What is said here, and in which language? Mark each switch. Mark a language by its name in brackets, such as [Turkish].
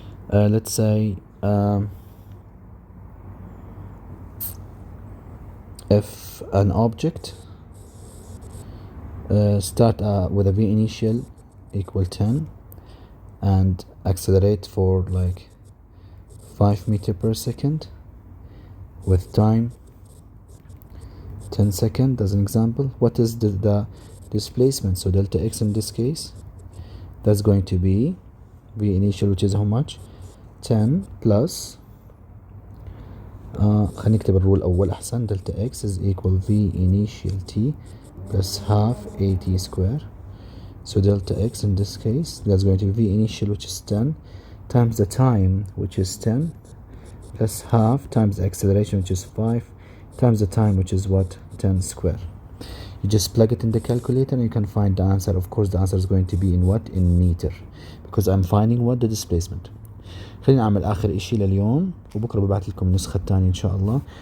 [English] Let's say if an object start with a v initial equal 10 and accelerate for like 5 meter per second with time 10 seconds as an example, what is the displacement? So delta x in this case, that's going to be v initial, which is how much? 10 plus [Arabic] خلينا نكتب الرول أول أحسن. [English] delta x is equal v initial t plus half a t square. So delta x in this case, that's going to be v initial, which is 10, times the time, which is 10, plus half times the acceleration, which is 5, times the time, which is what? 10 square. You just plug it in the calculator and you can find the answer. Of course, the answer is going to be in what? In meter, because I'm finding what? The displacement. [Arabic] خلينا نعمل آخر إشي لليوم وبكرة ببعث لكم النسخة الثانية إن شاء الله.